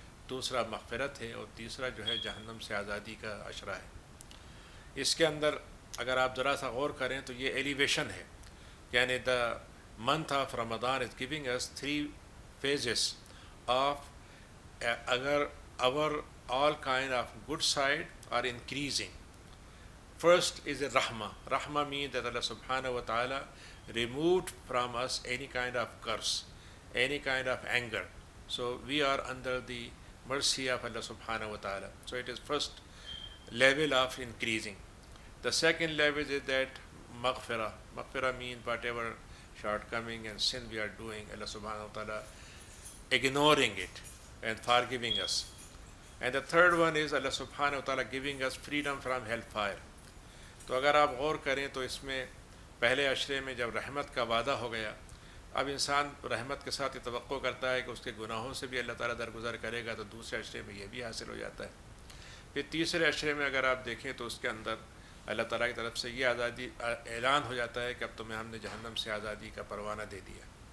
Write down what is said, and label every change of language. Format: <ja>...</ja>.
<ur>دوسرا مغفرت ہے، اور تیسرا جو ہے جہنم سے آزادی کا عشرہ ہے۔ اس کے اندر اگر آپ ذرا سا غور کریں تو یہ ایلیویشن ہے، یعنی</ur> <en>the month of Ramadan is giving us 3 phases of agar our all kind of good side are increasing. First is the Rahmah. Rahmah means that Allah subhanahu wa ta'ala removed from us any kind of curse, any kind of anger. So we are under the mercy of Allah subhanahu wa ta'ala. So it is first level of increasing. The second level is that maghfirah. Maghfirah means whatever shortcoming and sin we are doing, Allah subhanahu wa ta'ala ignoring it and forgiving us. And the third one is Allah subhanahu wa ta'ala giving us freedom from hellfire.</en> <ur>تو اگر آپ غور کریں تو اس میں پہلے عشرے میں جب رحمت کا وعدہ ہو گیا، اب انسان رحمت کے ساتھ یہ توقع کرتا ہے کہ اس کے گناہوں سے بھی اللہ تعالیٰ درگزر کرے گا، تو دوسرے عشرے میں یہ بھی حاصل ہو جاتا ہے۔ پھر تیسرے عشرے میں اگر آپ دیکھیں تو اس کے اندر اللہ تعالیٰ کی طرف سے یہ آزادی اعلان ہو جاتا ہے کہ اب تمہیں ہم نے جہنم سے آزادی کا پروانہ دے دیا۔</ur>